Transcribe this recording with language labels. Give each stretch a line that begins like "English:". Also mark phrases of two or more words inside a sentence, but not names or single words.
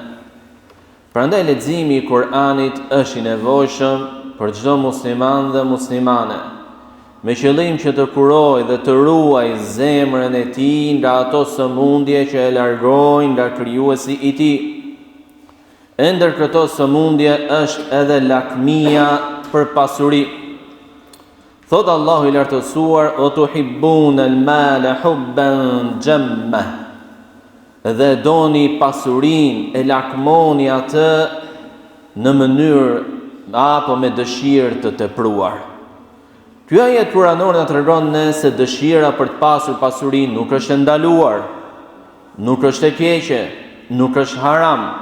Albanian: Prandaj leximi i Kur'anit është i nevojshëm për çdo musliman dhe muslimane, me qëllim që të kurojë dhe të ruajë zemrën e tij nga ato sëmundje që e largojnë nga krijuesi i tij. Ndër këto sëmundje është edhe lakmia për pasuri. Thot Allahu i lartësuar:
Arabic: "وتحبون المال حبا جما."
Albanian: Dhe doni pasurinë, e lakmoni atë në mënyrë apo me dëshirë të tepruar. Ky ajet kuranor na tregon ne se dëshira për të pasur pasurinë nuk është e ndaluar, nuk është e keqe, nuk është haram.